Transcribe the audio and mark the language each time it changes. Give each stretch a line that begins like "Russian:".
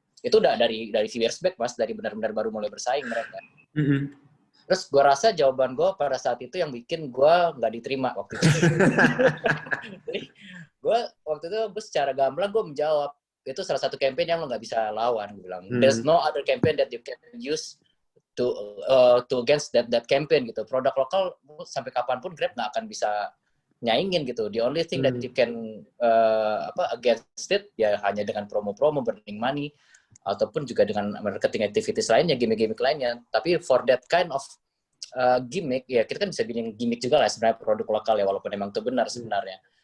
Indonesian: Itu udah dari
English: few years back,
Indonesian: Mas, dari benar-benar baru mulai bersaing mereka. Terus gue rasa jawaban gue pada saat itu yang bikin gue nggak diterima waktu itu. Jadi gue waktu itu secara gamblang gue menjawab, itu salah satu campaign yang lo nggak bisa lawan. Gue bilang,
English: there's no other campaign that you can use to against that campaign gitu.
Indonesian: Produk lokal sampai kapanpun Grab nggak akan bisa nyaingin gitu.
English: The only thing that you can against it
Indonesian: ya hanya dengan promo-promo,
English: burning money,
Indonesian: ataupun juga dengan
English: marketing activities lainnya, gimmick-gimmick lainnya.
Indonesian: Tapi
English: for that kind of gimmick,
Indonesian: ya kita kan bisa bikin gimmick juga lah sebenarnya produk lokal ya, walaupun emang itu benar sebenarnya.